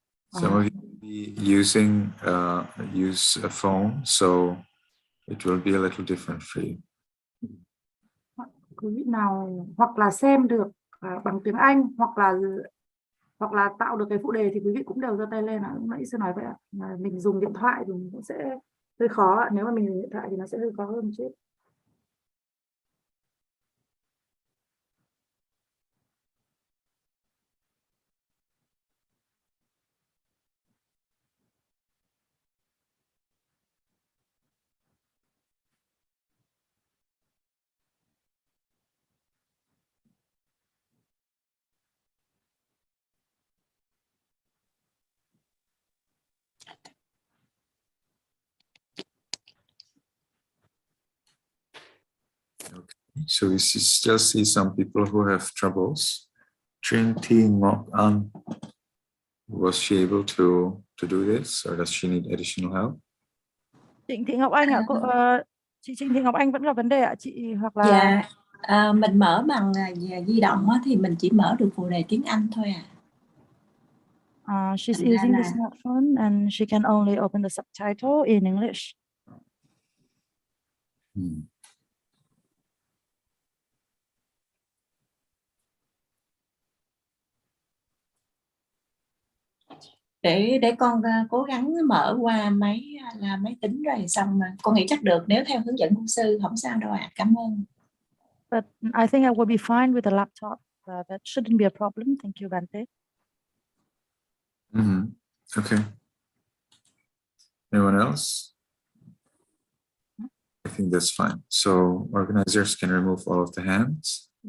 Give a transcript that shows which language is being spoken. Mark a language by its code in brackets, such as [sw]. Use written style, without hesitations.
[en] Some of you will be using use a phone, so it will be a little different for you. [vi] Quý vị nào hoặc là xem được bằng tiếng Anh hoặc là hoặc là tạo được cái phụ đề thì quý vị cũng đều giơ tay lên ạ. Lúc nãy sư nói vậy ạ. Mà mình dùng điện thoại thì mình cũng sẽ hơi khó ạ. Nếu mà mình dùng điện thoại thì nó sẽ hơi khó hơn một chút. [en] Okay. So we still see some people who have troubles. Trinh Thi Ngọc An, was she able to do this, or does she need additional help? [vi] Trịnh Thị Ngọc Anh ạ, chị Trịnh Thị Ngọc Anh vẫn gặp vấn đề ạ chị, hoặc là dạ, mình mở bằng di động á, thì mình chỉ mở được phụ đề tiếng Anh thôi à. [en] She's using the smartphone and she can only open the subtitle in English. [vi] Để con cố gắng mở qua máy tính rồi xong mà con nghĩ chắc được, nếu theo hướng dẫn của sư không sao đâu ạ. Cảm ơn. [en] But I think I will be fine with the laptop. That shouldn't be a problem. Thank you, Bante. Okay. Anyone else? I think that's fine. So organizers can remove all of the hands.